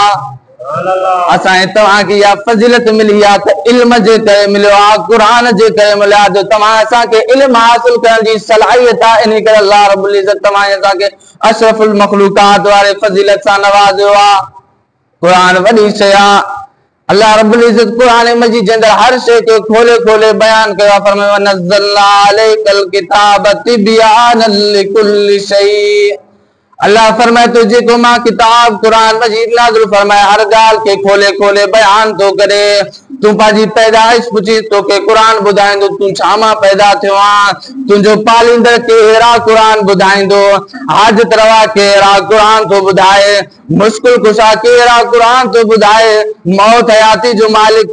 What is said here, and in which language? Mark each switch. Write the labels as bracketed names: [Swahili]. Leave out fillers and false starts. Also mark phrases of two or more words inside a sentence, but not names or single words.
[Sindhi] आहे असांखे तव्हांखे इहा फज़ीलत मिली आहे त इल्म जे करे मिलियो आहे क़ुरान जे करे मिलियो आहे जो तव्हां असांखे इल्म हासिल करण जी सलाहियत आहे इन करे [Arabic] الله رب العزة [Sindhi] तव्हां असांखे [Arabic] أشرف المخلوقات [Sindhi] वारे फज़ीलत सां नवाज़ियो आहे क़ुरान वॾी शइ आहे [Arabic] الله رب العزة [Sindhi] कुरान मजीद जे अंदर हर शइ खे खोले खोले बयान कयो फरमायो [Arabic] نزلنا عليك الكتاب تبيانا لكل شيء [Sindhi] अल्लाह फरमाए तो जेको मां किताब कुरान मजीद नाज़िल फरमाए हर ॻाल्हि खे खोले खोले बयान थो करे तूं पंहिंजी पैदाइश पुछी तोखे क़ुरान ॿुधाईंदो तूं छा मां पैदा थियो आहीं तुंहिंजो पालींदड़ केरु आहे क़ुरान ॿुधाईंदो हाजत रवा केरु आहे क़ुरान थो ॿुधाए मुश्किल कुशा केरु आहे क़ुरान थो ॿुधाए मौत हयाती जो मालिक